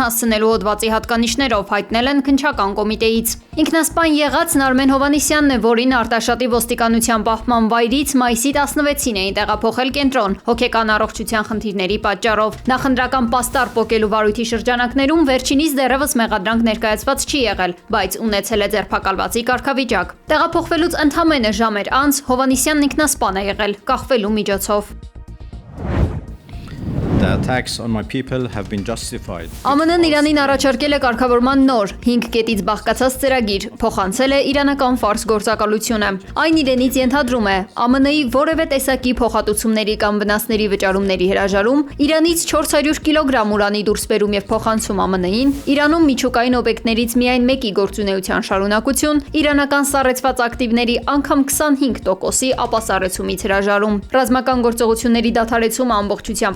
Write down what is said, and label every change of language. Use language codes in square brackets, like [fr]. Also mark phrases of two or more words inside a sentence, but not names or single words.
[hy] հասցնելու հոդվածի հատկանիշներով, հայտնել են քննչական կոմիտեից։ Ինքնասպան եղածն Արմեն Հովհաննիսյանն է, որին Արտաշատի ոստիկանության պահպան վայրից մայիսի 16-ին էին տեղափոխել կենտրոն հոգեկան առողջության խնդիրների պատճառով։ Նախընտրական պաստառ պոկելու վարույթի շրջանակներում վերջինիս դեռևս մեղադրանք ներկայացված չի եղել, բայց ունեցել է ձերբակալվածի կարգավիճակ։ Տեղափոխվելուց ընդամենը ժամեր անց Հովհաննիսյանն ինքնասպան է եղել կախվելու միջոցով։ [en] The attacks on my people have been justified. [hy] ԱՄՆ-ն Իրանին առաջարկել է կարգավորման նոր 5 կետից բաղկացած ծրագիր, փոխանցել է իրանական ֆարս գործակալությունը։ Այն իրենից ենթադրում է ԱՄՆ-ի որևէ տեսակի փոխհատուցումների կամ վնասների վճարումների հրաժարում, Իրանից 400 կիլոգրամ ուրանի դուրսբերում եւ փոխանցում ԱՄՆ-ին, Իրանում միջուկային օբյեկտներից միայն մեկի գործունեության շարունակություն, իրանական սառեցված ակտիվների անգամ 25%-ի ապասառեցումից հրաժարում։ Ռազմական գործողությունների դադարեցումը ամբողջությամբ